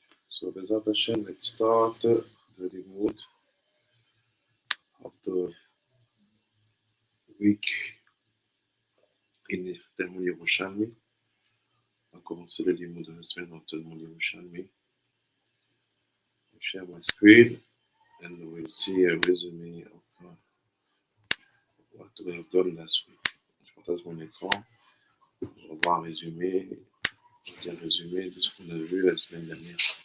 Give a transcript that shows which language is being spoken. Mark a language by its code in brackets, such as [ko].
[en] So, [he] Bezat Hashem, [en] let's start the limud of the week in Talmud Yerushalmi. [fr] On va commencer le limud de la semaine dans Talmud Yerushalmi. [en] We'll share my screen and we'll see a resume of what we have done last week. [fr] Je partage mon écran. On va voir un résumé, de ce qu'on a vu la semaine dernière.